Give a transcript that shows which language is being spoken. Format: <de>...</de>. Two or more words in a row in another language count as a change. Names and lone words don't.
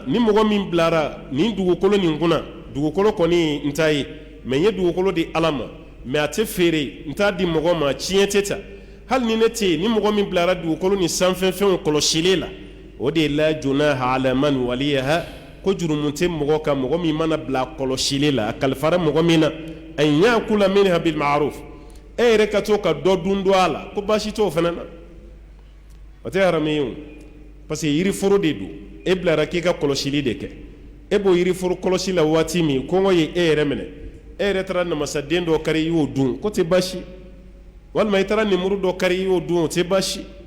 <bm>ni mɔgɔ min bilara nin dugukolo nin kunna dugukolo kɔni n t'a ye mais n ye dugukolo di Ala ma mais a tɛ feere n t'a di mɔgɔ ma tiɲɛ tɛ ta hali ni ne tɛ yen ni mɔgɔ min bilara dugukolo ni sanfɛfɛnw kɔlɔsili la o de ye</bm> <ar>لا جناح على من وليها</ar> <bm>ko jurumu tɛ mɔgɔ kan mɔgɔ min mana bila kɔlɔsili la a kalifara mɔgɔ min na</bm> <ar>أن يأكل منها بالمعروف</ar> <bm>e yɛrɛ ka to ka dɔ dun don a la ko baasi t'o fana na o tɛ harami ye o parce que yiriforo de don e bilara k'i ka kɔlɔsili de kɛ e b'o yiriforo kɔlɔsi la waati min kɔngɔ ye e yɛrɛ minɛ e yɛrɛ taara namasaden dɔ kari i y'o dun ko tɛ baasi walima i taara nemuru dɔ kari i y'o dun o tɛ baasi</bm>